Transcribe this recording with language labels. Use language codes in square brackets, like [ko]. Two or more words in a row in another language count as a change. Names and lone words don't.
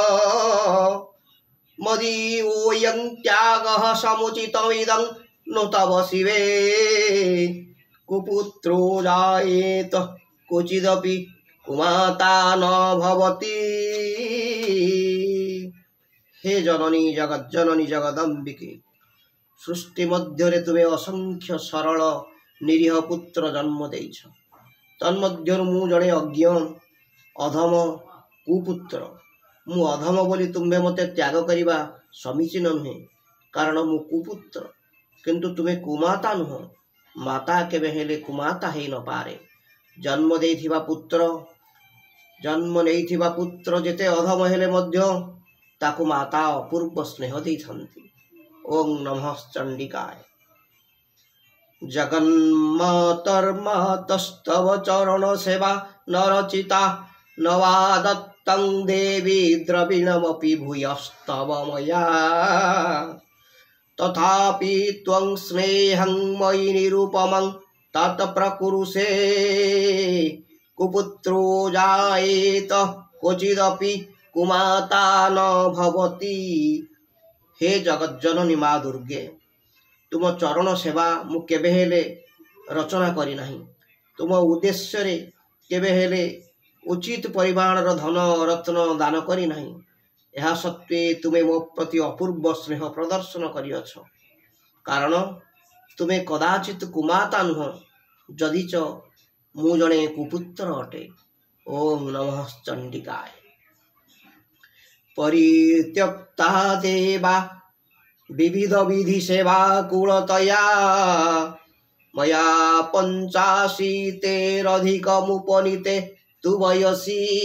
[sa] मदीयोऽयं त्यागः समुचितमिदं नु तव शिवे, कुपुत्रो जायेत क्वचिदपि कुमाता न भवति। [or] ହେ ଜନନୀ ଜଗଜ୍ଜନନୀ ଜଗଦମ୍ବିକେ, ସୃଷ୍ଟି ମଧ୍ୟ ତୁମ୍ଭେ ଅସଂଖ୍ୟ ସରଳ ନିରୀହ ପୁତ୍ର ଜନ୍ମ ଦେଇଛ। ତନ୍ମଧ୍ୟରୁ ମୁଁ ଜଡ଼େ ଅଜ୍ଞ ଅଧମ କୁପୁତ୍ର। ମୁଁ ଅଧମ ବୋଲି ତୁମ୍ଭେ ମୋତେ ତ୍ୟାଗ କରିବା ସମୀଚୀନ ନୁହେଁ, କାରଣ ମୁଁ କୁପୁତ୍ର। କିନ୍ତୁ ତୁମ୍ଭେ କୁମାତା ନୁହଁ। ମାତା କେବେ ହେଲେ କୁମାତା ହୋଇ ନ ପାରେ। ଜନ୍ମ ଦେଇଥିବା ପୁତ୍ର, ଜନ୍ମ ନେଇଥିବା ପୁତ୍ର ଯେତେ ଅଧମ ହେଲେ ମଧ୍ୟ ତାକୁ ମାତା ଅପୂର୍ବ ସ୍ନେହ ଦେଇଥାନ୍ତି। [sa] ओं नमः चण्डिकाय। जगन्मातर्मातस्तव चरण सेवा न रचिता, न वा दत्तं देवी द्रविणमपि भूयस्तव मया। तथापि त्वं स्नेहं मयि निरुपमं तत्प्रकुरुषे, कुपुत्रो जायेत क्वचिदपि कुमाता न भवति। [or] ହେ ଜଗଜ୍ଜନନୀ ମା ଦୁର୍ଗେ, ତୁମ ଚରଣ ସେବା ମୁଁ କେବେ ହେଲେ ରଚନା କରି ନାହିଁ। ତୁମ ଉଦ୍ଦେଶ୍ୟରେ କେବେ ହେଲେ ଉଚିତ ପରିମାଣର ଧନ ରତ୍ନ ଦାନ କରି ନାହିଁ। ଏହା ସତ୍ତ୍ୱେ ତୁମେ ମୋ ପ୍ରତି ଅପୂର୍ବ ସ୍ନେହ ପ୍ରଦର୍ଶନ କରିଅଛ, କାରଣ ତୁମେ କଦାଚିତ କୁମାତା ନୁହଁ, ଯଦି ଚ ମୁଁ ଜଣେ କୁପୁତ୍ର ଅଟେ। [sa] ओम नमः चण्डिकाय। परित्यक्ता देवा विविध विधि सेवा कुलतया, मया 85 तु वयसि।